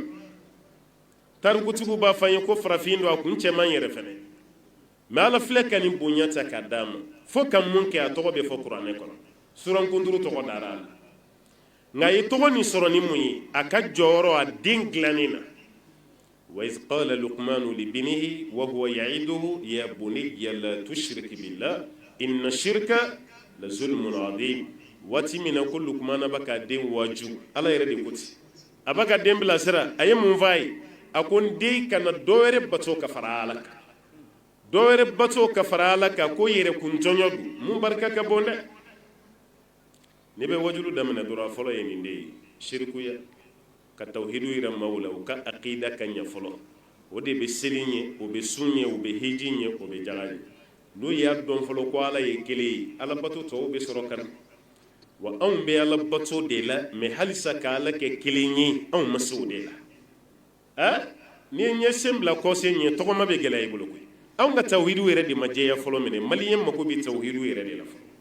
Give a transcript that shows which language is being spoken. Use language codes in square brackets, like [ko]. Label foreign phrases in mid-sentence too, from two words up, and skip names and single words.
[bm] tarikutigiw b'a fɔ an ye ko farafin don a kun cɛman yɛrɛ fɛnɛ mais ala filɛ ka nin bonya ta k'a d'a ma fo ka mun kɛ a tɔgɔ bɛ fɔ kuranɛ kɔnɔ suran kunturu tɔgɔ dara a la nka a ye tɔgɔ nin sɔrɔ ni mun ye a ka jɔyɔrɔ a den dilanni na [ar] وإذ قال لقمان لابنه وهو يعظه يا بني لا تشرك بالله إن الشرك لظلم عظيم [bm] waati min na ko lukumana b'a ka den waju ala yɛrɛ de ko ten a b'a ka den bilasira a ye mun f'a ye a ko n den kana dɔ wɛrɛ bato ka fara ala kan dɔ wɛrɛ bato ka fara ala kan ko yɛrɛ kuntɔɲɔ don mun barika ka bon dɛ ne bɛ wajulu daminɛ dɔrɔn a fɔlɔ ye nin de ye shirikuya ka tawhidu yira maaw la u ka aqida ka ɲɛ fɔlɔ o de bɛ seli ɲɛ o bɛ sun ɲɛ o bɛ hiji ɲɛ o bɛ jaga ɲɛ n'u y'a dɔn fɔlɔ ko ala ye kelen ye ala bato tɔw bɛ sɔrɔ ka na wa anw bɛ ala bato de la mais halisa ka ala kɛ kelen ye anw ma se o de la n'i ye ɲɛsen bila kɔsen ɲɛ tɔgɔma bɛ gɛlɛya i bolo koyi anw ka tawhidu yɛrɛ de ma jɛya fɔlɔ minɛ maliyɛn mako bɛ tawhidu yɛrɛ de la fɔlɔ